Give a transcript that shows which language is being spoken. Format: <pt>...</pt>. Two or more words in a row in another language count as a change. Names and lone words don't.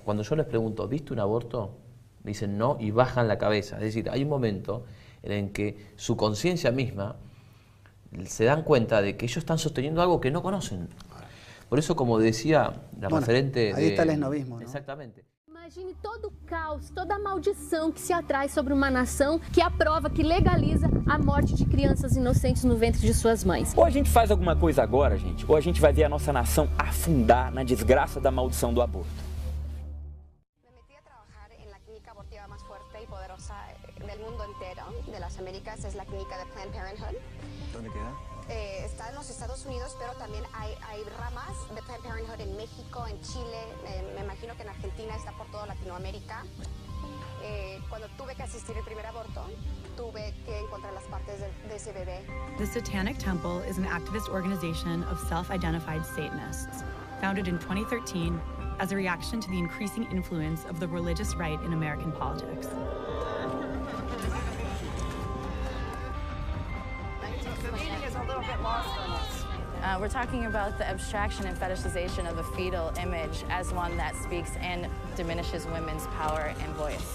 <es>Cuando yo les pregunto, ¿viste un aborto? Me dicen no y bajan la cabeza. Es decir, hay un momento en el que su conciencia misma se dan cuenta de que ellos están sosteniendo algo que no conocen. Por eso, como decía la referente... Ahí está el esnovismo, ¿no? Exactamente.</es> <pt>Imagine todo o caos, toda a maldição que se atrai sobre uma nação que aprova, que legaliza a morte de crianças inocentes no ventre de suas mães. Ou a gente faz alguma coisa agora, gente, ou a gente vai ver a nossa nação afundar na desgraça da maldição do aborto.</pt> <es>Me metí a trabajar en la clínica abortiva más fuerte y poderosa del mundo entero, de las Américas, es la clínica de Planned Parenthood. ¿Dónde queda? Está en los Estados Unidos, pero también hay ramas de Planned Parenthood en México, en Chile, me imagino que en Argentina, está por toda Latinoamérica. Cuando tuve que asistir al primer aborto, tuve que encontrar las partes de ese bebé.</es> <en>The Satanic Temple is an activist organization of self-identified Satanists, founded in 2013 as a reaction to the increasing influence of the religious right in American politics. We're talking about the abstraction and fetishization of the fetal image as one that speaks and diminishes women's power and voice.</en>